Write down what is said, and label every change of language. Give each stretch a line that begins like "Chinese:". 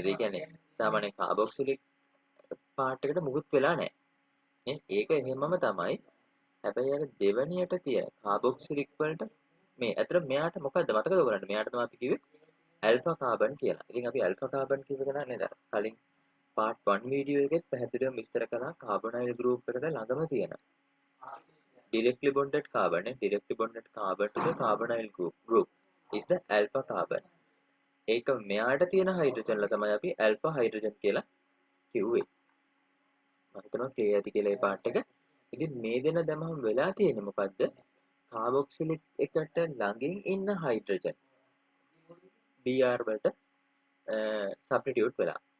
Sinhala: ඒ කියන්නේ සාමාන්‍ය කාබොක්සිලික් පාර්ට් එකට මුකුත් වෙලා නැහැ. ඒක එහෙමම තමයි. හැබැයි අර දෙවණියට තියෙන කාබොක්සිලික් වලට මේ අතර මෙයාට මොකද්ද මතකද ඔයගලන්ට? මෙයාට තමයි අපි කිව්වේ ඇල්ෆා කාබන් කියලා. ඉතින් අපි ඇල්ෆා කාබන් කියව එක නේද? කලින් part 1 වීඩියෝ එකෙත් පැහැදිලිව විස්තර කළා කාබොනයිල් ගෲප් එකට ළඟම තියෙන
English: directly bonded carbon to the carbonyl group is the alpha carbon.
Sinhala: ඒක මෙයාට තියෙන හයිඩ්‍රජන්ල තමයි අපි ඇල්ෆා හයිඩ්‍රජන් කියලා කිව්වේ. මම හිතනවා ක්ලියර් ඇති කියලා මේ පාර්ට් එක. ඉතින් මේ දෙන දැමම වෙලා තියෙන්නේ මොකද්ද? කාබොක්සිලික් එකට ළඟින් ඉන්න හයිඩ්‍රජන් Br වලට සබ්ස්ටිටියුට් වෙලා.